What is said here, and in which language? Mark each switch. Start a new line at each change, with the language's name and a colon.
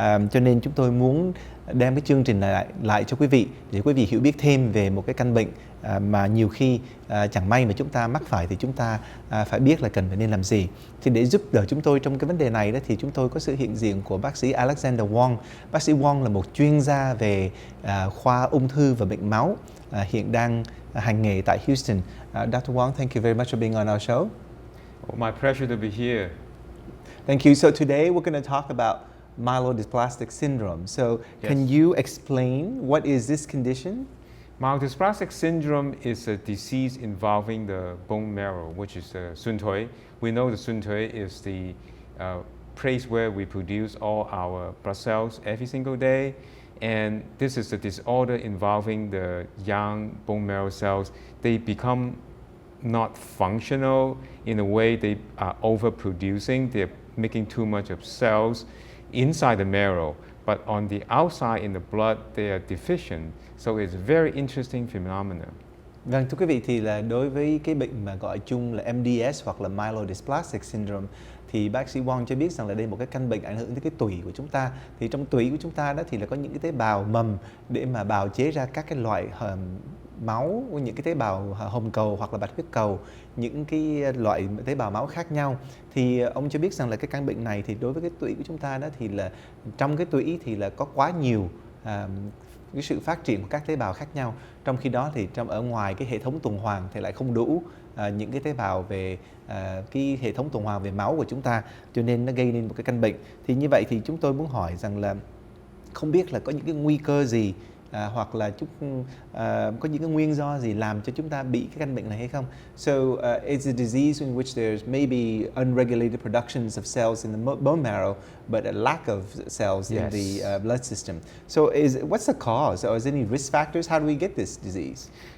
Vietnamese: Cho nên chúng tôi muốn đem cái chương trình này lại cho quý vị để quý vị hiểu biết thêm về một cái căn bệnh mà nhiều khi chẳng may mà chúng ta mắc phải thì chúng ta phải biết là cần phải nên làm gì. Thì để giúp đỡ chúng tôi trong cái vấn đề này đó, thì chúng tôi có sự hiện diện của bác sĩ Alexander Wong. Bác sĩ Wong là một chuyên gia về khoa ung thư và bệnh máu, hiện đang hành nghề tại Houston.
English: Dr. Wong, thank you very much for being on our show. Well, my pleasure to be here. Thank you. So today we're going to talk about myelodysplastic syndrome. So can you explain what is this condition? Myelodysplastic syndrome is a disease involving the bone marrow, which is the
Vietnamese: xuân thủy.
English: We know the
Vietnamese: xuân thủy
English: is the place where we produce all our blood cells every single day. And this is a disorder involving the young bone marrow cells. They become not functional in a way they are overproducing. They're making too much of cells inside the marrow, but on the outside in the blood they are deficient. So it's a very interesting phenomenon.
Vietnamese: Vâng, thưa quý vị, thì là đối với cái bệnh mà gọi chung là MDS hoặc là myelodysplastic syndrome, thì bác sĩ Wong cho biết rằng là đây là một cái căn bệnh ảnh hưởng đến cái tủy của chúng ta. Thì trong tủy của chúng ta đó thì là có những cái tế bào mầm để mà bào chế ra các cái loại máu, những cái tế bào hồng cầu hoặc là bạch huyết cầu, những cái loại tế bào máu khác nhau. Thì ông cho biết rằng là cái căn bệnh này thì đối với cái tủy của chúng ta đó thì là trong cái tủy thì là có quá nhiều cái sự phát triển của các tế bào khác nhau. Trong khi đó thì ở ngoài cái hệ thống tuần hoàn thì lại không đủ những cái tế bào về cái hệ thống tuần hoàn về máu của chúng ta, cho nên nó gây nên một cái căn bệnh. Thì như vậy thì chúng tôi muốn hỏi rằng là không biết là có những cái nguy cơ gì hoặc là có những cái nguyên do gì làm cho chúng ta bị cái căn bệnh này hay không?
English: So it's a disease in which there's maybe unregulated productions of cells in the bone marrow, but a lack of cells in the blood system. So what's the cause, or is there any risk factors? How do we get this disease?